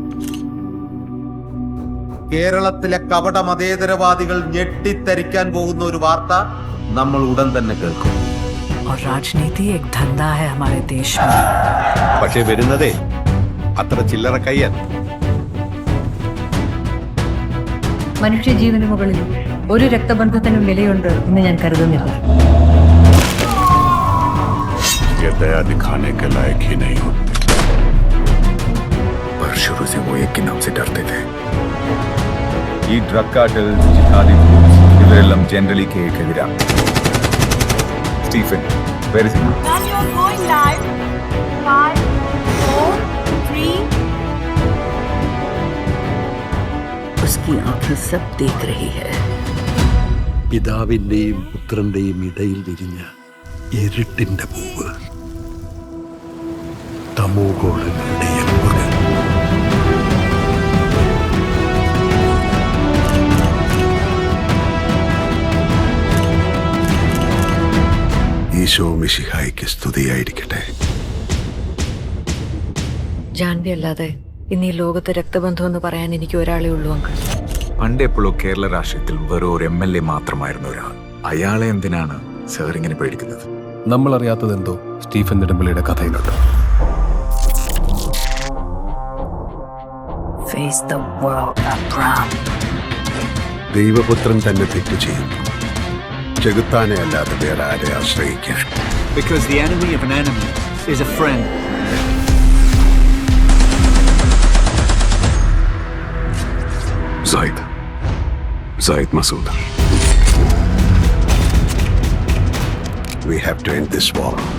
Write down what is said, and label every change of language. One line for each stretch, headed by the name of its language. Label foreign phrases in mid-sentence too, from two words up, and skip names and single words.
Malayalam: കേരളത്തിലെ കപട മതേതരവാദികൾ ഞെട്ടിത്തരിക്കാൻ പോകുന്ന ഒരു വാർത്ത നമ്മൾ ഉടൻ തന്നെ കേൾക്കും. പക്ഷെ വരുന്നതേ അത്ര ചില്ലറ കയ്യൻ. മനുഷ്യജീവന് മുകളിൽ ഒരു രക്തബന്ധത്തിനും വിലയുണ്ട് എന്ന് ഞാൻ കരുതുന്നില്ല.
Hindi: दया दिखाने के लायक ही नहीं होते, पर शुरू से वो एक के नाम से डरते थे.
Malayalam: ഈ
English: drug cartels, jihadi groups
Malayalam: ഇവരെല്ലാം ജനറലി കേക്കെതിരാണ്. സ്റ്റീഫൻ,
English: where is he? And you're going live. 5, 4, 3.
Hindi: उसकी आंखें सब देख रही है.
Malayalam: പിതാവിന്റെയും പുത്രന്റെയും ഇടയിൽ വിരിഞ്ഞ ഇരുട്ടിന്റെ പൂവ്, തമോഗോളങ്ങളുടെ എമ്പുകൾ. ഈശോ മിശിഹായ്ക്ക് സ്തുതിയായിരിക്കട്ടെ. ജാൻവി അല്ലാതെ ഇന്ന് ഈ ലോകത്ത് രക്തബന്ധം എന്ന് പറയാൻ എനിക്ക് ഒരാളേ ഉള്ളൂ അങ്കിൾ. പണ്ടെപ്പോഴോ കേരള രാഷ്ട്രീയത്തിൽ വെറും ഒരു MLA മാത്രമായിരുന്ന ഒരാൾ. അയാളെ എന്തിനാണ് സാർ ഇങ്ങനെ പേടിക്കുന്നത്? നമ്മൾ അറിയാത്തതെന്തോ സ്റ്റീഫൻ നെടുമ്പള്ളിയുടെ കഥയിലുണ്ട്.
English: Face the world, Abraham.
Malayalam: ദൈവപുത്രൻ തന്നെ തെറ്റു ചെയ്യുന്നു. ചെകുത്താനെ അല്ലാതെ വേറെ ആരെ ആശ്രയിക്കാൻ?
English: Because the enemy of an enemy is a friend. Zaid Masood. We have to end this war.